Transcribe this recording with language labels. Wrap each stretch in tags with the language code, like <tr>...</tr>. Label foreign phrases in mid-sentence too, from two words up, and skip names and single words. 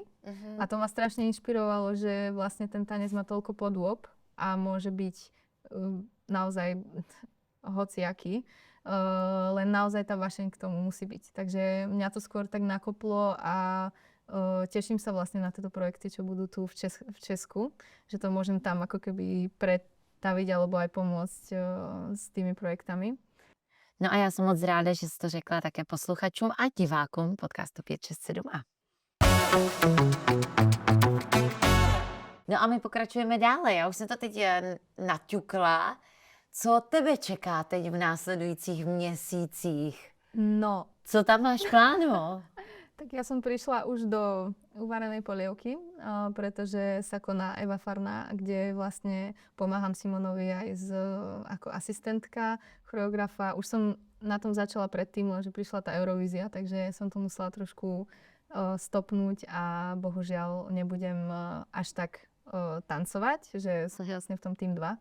<sk>A to ma strašne inšpirovalo, že vlastne ten tanec má toľko podôb a môže byť naozaj hociaký. Len naozaj tá vašeň k tomu musí byť. Takže mňa to skôr tak nakoplo a teším sa vlastne na tieto projekty, čo budú tu v Česku, že to môžem tam ako keby pretaviť alebo aj pomôcť s tými projektami.</sk> <cs>No a já jsem moc ráda, že jsi to řekla také posluchačům a divákům podcastu 567A. No a my pokračujeme dále. Já už jsem to teď naťukla. Co tebe čeká teď v následujících měsících? No, Co tam máš plánu?</cs> <sk>tak ja som prišla už do uvarenej polievky, pretože sa koná Eva Farná, kde vlastne pomáham Simonovi aj ako asistentka, choreografa. Už som na tom začala predtým, že prišla tá Eurovízia, takže som to musela trošku stopnúť a bohužiaľ nebudem až tak tancovať, že som vlastne v tom tým 2.</sk>